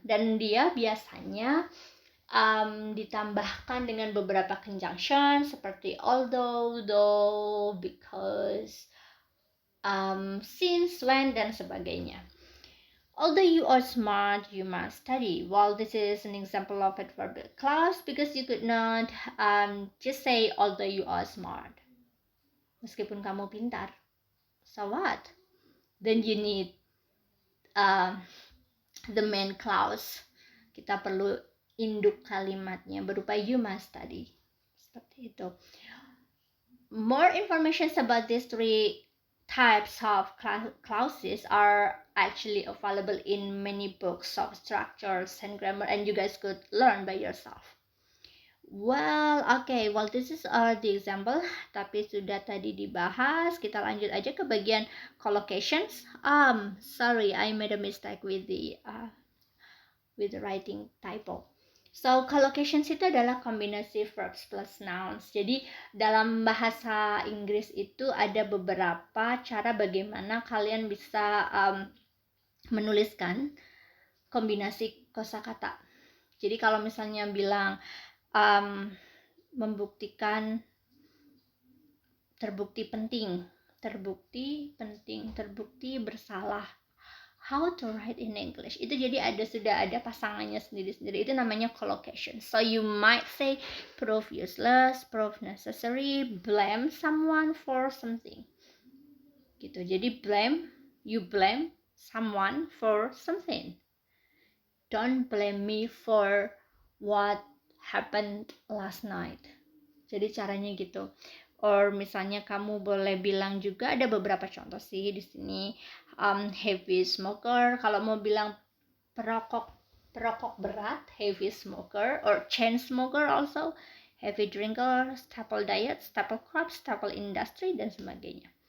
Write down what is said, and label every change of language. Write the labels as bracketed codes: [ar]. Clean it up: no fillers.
[id] Dan dia biasanya ditambahkan dengan beberapa conjunction seperti although, though, because, since, when, dan sebagainya. [en] Although you are smart, you must study. Well, this is an example of adverbial clause because you could not just say although you are smart. [id] Meskipun kamu pintar, [en] so what? Then you need the main clause. [id] Kita perlu induk kalimatnya berupa [en] you must study. [id] Seperti itu. [en] More information about these three types of clauses are actually available in many books of structures and grammar, and you guys could learn by yourself. Well, okay, well this is the example, [id] tapi sudah tadi dibahas. Kita lanjut aja ke bagian [en] collocations. Sorry, I made a mistake with the writing typo. [id] So, collocations itu adalah kombinasi verbs plus nouns. Jadi, dalam bahasa Inggris itu ada beberapa cara bagaimana kalian bisa menuliskan kombinasi kosakata. Jadi, kalau misalnya bilang membuktikan terbukti penting, terbukti bersalah. [en] How to write in English, [id] itu jadi sudah ada pasangannya sendiri-sendiri, itu namanya collocation. [en] So you might say prove useless, prove necessary, blame someone for something gitu. Jadi you blame someone for something, don't blame me for what happened last night. [id] Jadi caranya gitu. Or misalnya kamu boleh bilang juga, ada beberapa contoh sih di sini. [en] Heavy smoker, [id] kalau mau bilang perokok berat, [en] heavy smoker, or chain smoker also, heavy drinker, staple diet, staple crop, staple industry, [id] dan sebagainya.